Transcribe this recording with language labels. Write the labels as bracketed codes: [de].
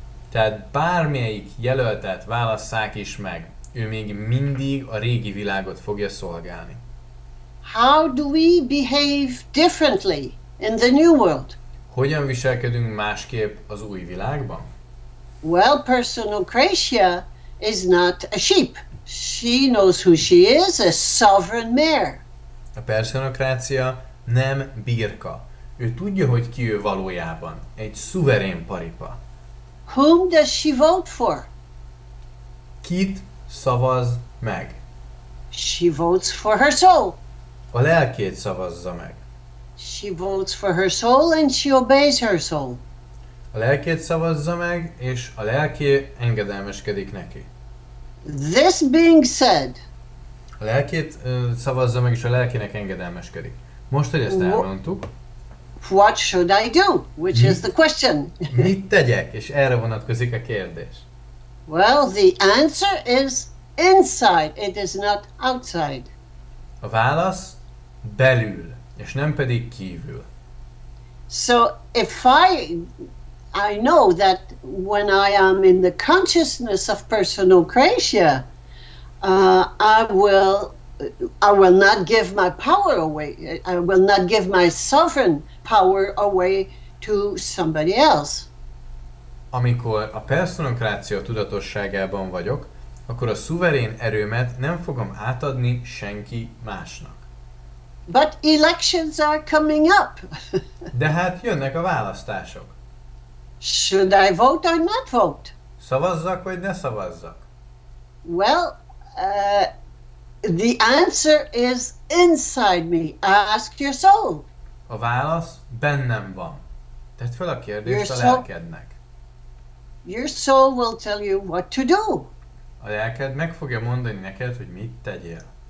[hu] Tehát bármelyik jelöltet válasszák is meg, ő még mindig a régi világot fogja szolgálni. [en] How do we behave differently in the new world? [hu] Hogyan viselkedünk másképp az új világban? [en] Well, personocratia is not a sheep. She knows who she is, a sovereign mare. [hu] A personokrácia nem birka. Ő tudja, hogy ki ő valójában. Egy szuverén paripa. [en] Whom does she vote for? [hu] Kit szavaz meg? [en] She votes for her soul. [hu] A lelkét szavazza meg. [en] She votes for her soul and she obeys her soul. [hu] A lelkét szavazza meg, és a lelké engedelmeskedik neki. [en] This being said, [hu] A lelkét szavazza meg, és a lelkének engedelmeskedik. Most, hogy ezt elmondtuk, [en] what should I do? Which is the question. [hu] mit tegyek? És erre vonatkozik a kérdés. [en] Well, the answer is inside. It is not outside. [hu] A válasz belül, és nem pedig kívül. [en] So if I know that when I am in the consciousness of personocratia, I will not give my power away. I will not give my sovereign power away to somebody else. [hu] Amikor a personokrácia tudatosságában vagyok, akkor a szuverén erőmet nem fogom átadni senki másnak. [en] But elections are coming up. [hu] De hát jönnek a választások. [en] Should I vote or not vote? [hu] Szavazzak vagy ne szavazzak? [en] Well, the answer is inside me. Ask your soul. [hu] A válasz bennem van. Tedd fel a kérdést a [en] Your soul- [hu] lelkednek. [en] Your soul will tell you what to do. [hu] A lelked meg fogja mondani neked, hogy mit tegyél.